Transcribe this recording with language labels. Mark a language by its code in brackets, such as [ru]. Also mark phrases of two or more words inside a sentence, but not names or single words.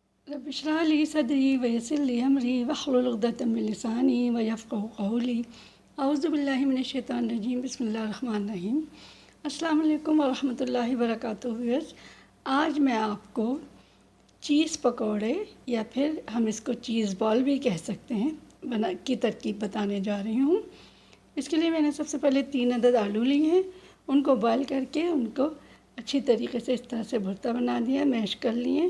[ar] رب اشرح لي صدري ويسر لي أمري واحلل عقدة من لساني يفقهوا قولي. أعوذ بالله من الشيطان الرجيم بسم الله الرحمن الرحيم. السلام عليكم ورحمة الله وبركاته. [hi] आज मैं आपको चीज़ पकौड़े या फिर हम इसको [en] cheese ball [hi] भी कह सकते हैं बना की तरकीब बताने जा रही हूँ। इसके लिए मैंने सबसे पहले 3 अदद आलू लिए हैं। उनको बॉयल करके उनको अच्छी तरीके से इस तरह से भुर्ता बना दिया, मैश कर लिए।